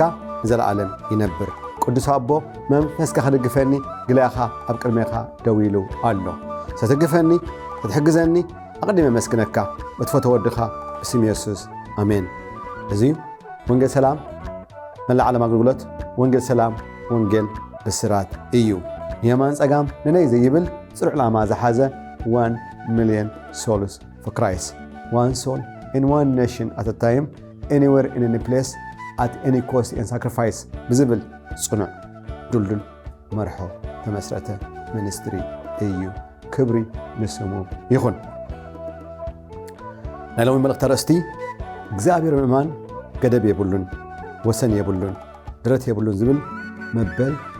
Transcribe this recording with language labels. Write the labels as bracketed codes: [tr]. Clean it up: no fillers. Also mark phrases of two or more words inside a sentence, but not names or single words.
[ti] ንዘለዓለም ይነብር። ቅዱስ አቦ መንፈስካ ክድግፈኒ ግላኻ ኣብ ቅድሜኻ ደው ኢሉ ኣሎ። ሰትግፈኒ ክትሕግዘኒ ኣቕዲመ መስክነካ እትፈትዎ ወድኻ ብስም ኢየሱስ ኣሜን። እዚ ወንጌል ሰላም መላእ ዓለም ኣገልግሎት ወንጌል ሰላም ወንጌል ብስራት እዩ። የማን ጸጋም ንነይ ዘይብል ጽሩዕ ዕላማ ዝሓዘ [en] 1 million souls for Christ. One soul in one nation at a time, anywhere in any place, at any cost and sacrifice. [ti] ብዝብል ጽኑዕ ዱልዱል መርሖ ተመስረተ ሚኒስትሪ እዩ። ክብሪ ንስሙ ይኹን። ናይ ሎሚ መልእኽቲ ኣርእስቲ እግዚኣብሔር ምእማን ገደብ የብሉን ወሰን የብሉን ድረት የብሉን ዝብል መበል